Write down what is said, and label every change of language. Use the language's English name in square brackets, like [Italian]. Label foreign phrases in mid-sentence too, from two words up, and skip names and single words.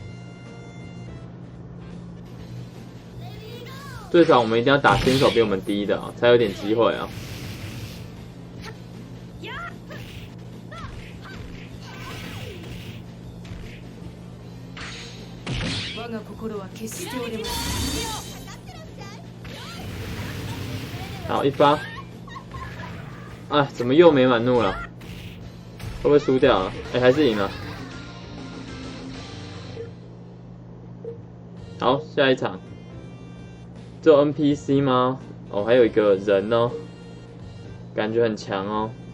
[Chinese] 最少我们一定要打先手比我们低的啊，才有点机会啊。 [Japanese] 我が心は決して折れません。 [Chinese] 好，一发。啊，怎么又没满怒了？会不会输掉了？哎，还是赢了。好，下一场。只有 NPC 吗？哦，还有一个人哦，感觉很强哦。